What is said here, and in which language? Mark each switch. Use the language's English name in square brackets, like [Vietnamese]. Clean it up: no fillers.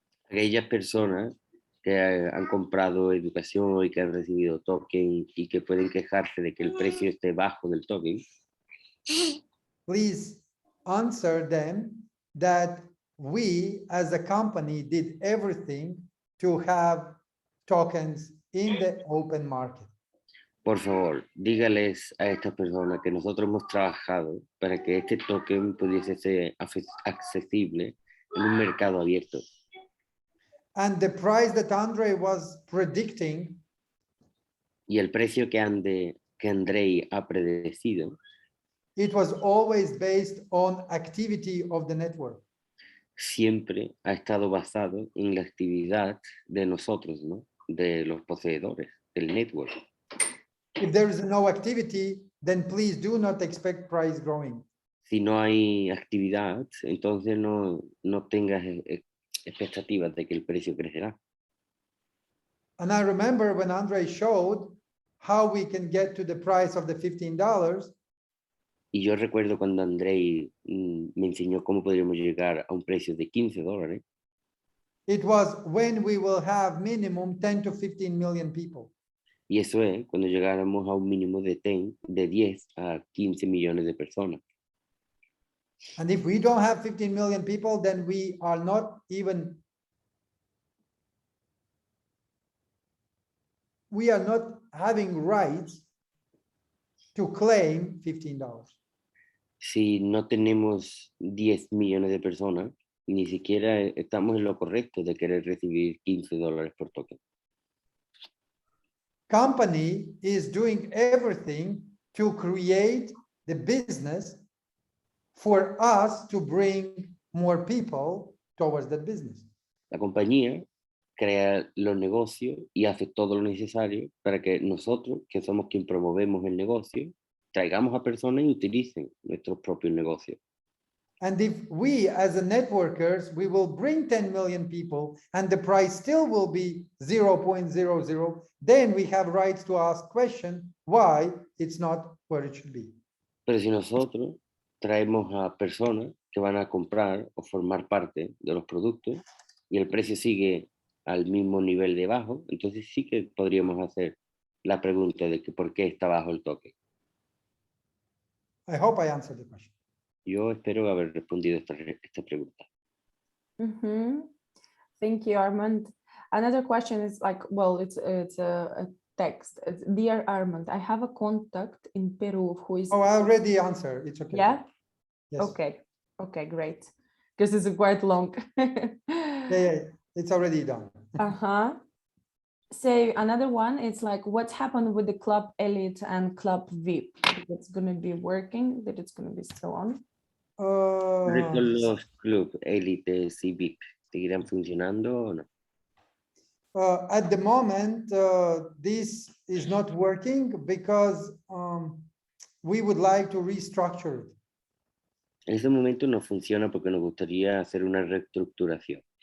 [Spanish] Aquellas personas que han comprado educación y que han recibido token y que pueden quejarse de que el precio esté bajo del token, [English] Please answer them that we as a company did everything to have tokens in the open market. [Spanish] por favor, dígales a estas personas que nosotros hemos trabajado para que este token pudiese ser accesible en un mercado abierto. [English] And the price that Andre was predicting, [Spanish] Y el precio que Andrei ha predecido, [English] it was always based on activity of the network. [Spanish] siempre ha estado basado en la actividad de nosotros, ¿no? De los poseedores del network. [English] If there is no activity, then please do not expect price growing. [Spanish] Si no hay actividad, entonces no tengas expectativas de que el precio crecerá. [English] And I remember when Andre showed how we can get to the price of the $15, [Spanish] Y yo recuerdo cuando Andrei me enseñó cómo podríamos llegar a un precio de $15. [English] it was when we will have minimum 10 to 15 million people. [Spanish] Y eso es cuando llegáramos a un mínimo de 10 a 15 millones de personas. [English] And if we don't have 15 million people, then we are not even, we are not having rights to claim $15. [Spanish] si no tenemos 10 millones de personas, ni siquiera estamos en lo correcto de querer recibir $15 por token. [English] Company is doing everything to create the business for us to bring more people towards that business. [Spanish] La compañía crea los negocios y hace todo lo necesario para que nosotros, que somos quien promovemos el negocio, traigamos a personas y utilicen nuestros propios negocios. [English] And if we as a networkers, we will bring 10 million people and the price still will be 0.00, then we have rights to ask question why it's not where it should be. [Spanish] Pero si nosotros traemos a personas que van a comprar o formar parte de los productos y el precio sigue al mismo nivel de bajo, entonces sí que podríamos hacer la pregunta de que por qué está bajo el toque. [English] I hope I answered the question. [Spanish] Yo espero haber respondido esta pregunta. [English] Thank you, Armand. Another question is like, well, it's a text. It's, Dear Armand, I have a contact in Peru who is. Oh, I already answered. It's okay. Yeah. Yes. Okay. Okay, great. Because it's quite long. Yeah, it's already done. So another one, it's like, what's happened with the Club Elite and Club VIP? It's going to be working, that it's going to be still on. [Spanish] ¿Los club élite y VIP seguirán funcionando o no? [English] At the moment, this is not working because we would like to restructure it. [Spanish] En este momento no funciona porque nos gustaría hacer una reestructuración.